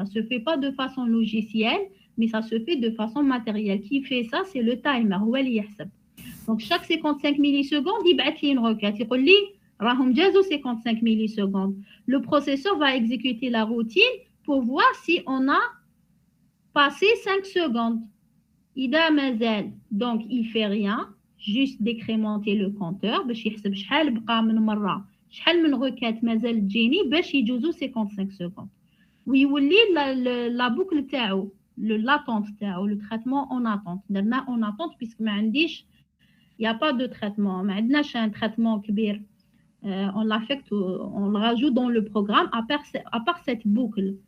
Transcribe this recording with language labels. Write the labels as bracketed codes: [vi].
[fr] Ça ne se fait pas de façon logicielle, mais ça se fait de façon matérielle. Qui fait ça? C'est le timer. Donc, chaque 55 millisecondes, il va une requête. Il dit, 55 millisecondes. Le processeur va exécuter la routine pour voir si on a passé 5 secondes. [ar] إذا مازال [fr] donc il fait rien, juste décrémenter le compteur [ar] باش يحسب شحال بقى من مرة شحال من requête مازال تجيني باش يجوزو 55 secondes. ويولي [fr] la boucle [ar] تاعو [fr] l'attente تاعو le traitement en attente. [ar] درنا [fr] en attente puisque [ar] ما عنديش [fr] il y a pas de traitement [ar] ما عندناش [fr] un traitement [ar] كبير. [fr] On l'affecte, on le rajoute dans le programme à part cette boucle.